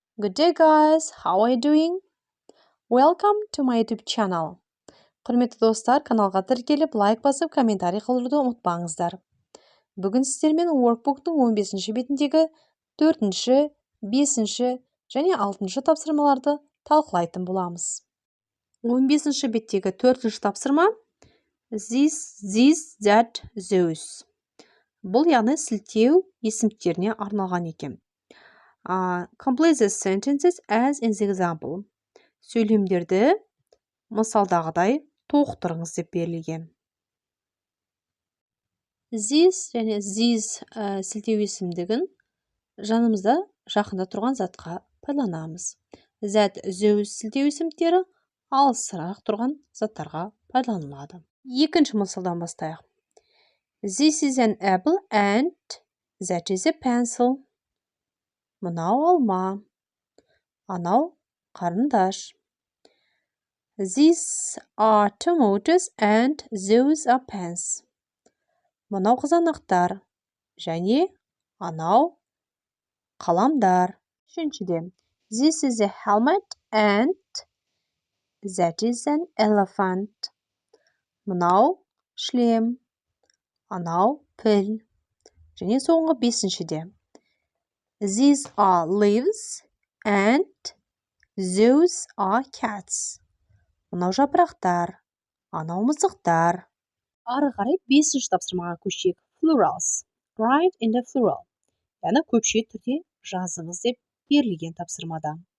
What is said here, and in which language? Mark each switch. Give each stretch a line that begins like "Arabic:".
English: Good day guys, how are you doing? Welcome to my YouTube channel.
Kazakh: Құрметті достар, каналға тіркеліп, лайк басып, комментарий қалдыруды ұмытпаңыздар. Бүгін сіздермен workbook'тың 15-ші бетіндегі 4-ші, 5-ші және 6-ші тапсырмаларды талқылайтын боламыз. 15-ші беттегі 4-ші тапсырма this, that, those. Бұл яғни сілтеу есімдіктеріне арналған екен.
English: Complete the sentences as in the example.
Kazakh: Сөйлемдерді мысалдағыдай толықтырыңыз деп берілген. This және these сілтеу есімдігін жанымызда жақында тұрған затқа пайдаланамыз. That, those сілтеу есімдіктері алысырақ тұрған заттарға пайдаланылады. Екінші мысалдан бастайық.
English: This is an apple and that is a pencil.
Kazakh: Мынау алма, анау қарындаш.
English: These are tomatoes and those are pens.
Kazakh: Мынау қызанақтар және анау қаламдар.
English: Үшіншіден, this is a helmet and that is an elephant.
Kazakh: Мынау шлем, анау піл. Және соңғы бесіншіде.
English: These are leaves and those are cats.
Kazakh: Мынау жапырақтар, анау мысықтар. Ары қарай 5-ші тапсырмаға көшейік.
English: Plurals. Write in the plural.
Kazakh: Яғни көпшет түрде жазыңыз деп берілген тапсырмада.